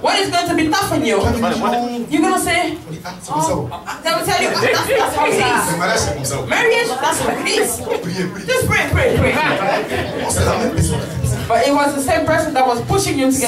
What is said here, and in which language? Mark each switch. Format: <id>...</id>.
<en>What is going to be tough on you?</en> <fr>toi, tu dis non.</fr> <en>You're gonna say,</en> <fr>On dit, ah, c'est comme ça. Oh.</fr> <en>they will tell you, that's how it</en> <fr>Le</fr> <en>is.</en> <fr>mariage, c'est comme ça. Oh.</fr> <en>Marriage, that's what it is.</en> <fr>Priez, priez.</fr> <en>Just pray.</en> <fr>Oh, c'est la même personne.</fr> <en>But it was the same person that was pushing you to get</en>